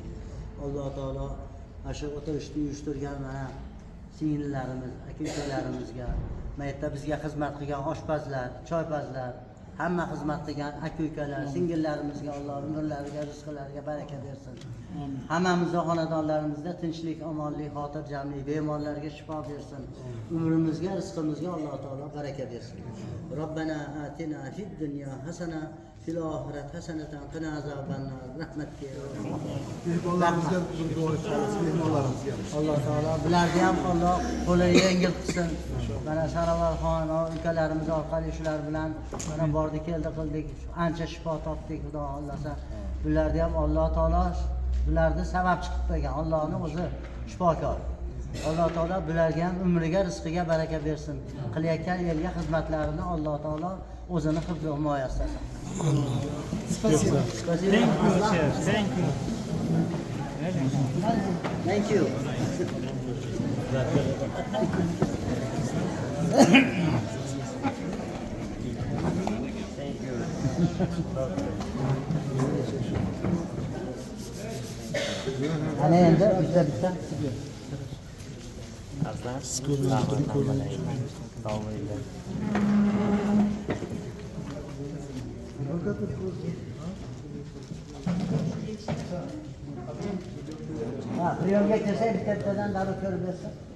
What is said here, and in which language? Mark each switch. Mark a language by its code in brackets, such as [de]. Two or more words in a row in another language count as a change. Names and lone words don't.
[uz] Alloh taolo shu o'tirishni uyushtirgan mana singillarimiz, aka-ukalarimizga, maytda bizga xizmat qilgan oshpazlar, choypazlar, hamma xizmat qilgan aka-ukalar, singillarimizga Alloh umrlariga, rizqlariga baraka bersin. Hammamizning xonadonlarimizda tinchlik, omonlik, xotirjamlik, bemorlarga shifo bersin. Umrimizga, rizqimizga Alloh taolo baraka bersin. [ar] ربنا آتنا في الدنيا حسنة في الآخرة حسنة قنا عذاب النار. Rahmatga. [uz] Mehmonlarimizga bir duo etamiz, mehmonlarimizga. Alloh taolo bularga ham Alloh qo'lini yengil qilsin. Mana Saravarxon ukalarimiz orqali shular bilan mana bordi keldi qildik, ancha shifo topdik, xudo xohlasa. Bularga ham Alloh taolo bularni sababchi qilib qo'ygan. Allohning o'zi shifokor. Alloh taolo bularga ham umriga, rizqiga baraka bersin. Qilayotgan yerga xizmatlarini Alloh taolo o'zini hifz va himoyasida saqlasin. Spasibo. [en] Thank you. Thank you. [uz] Ana endi bitta Priyomga kelsa bittadan darrov ko'rib bersin.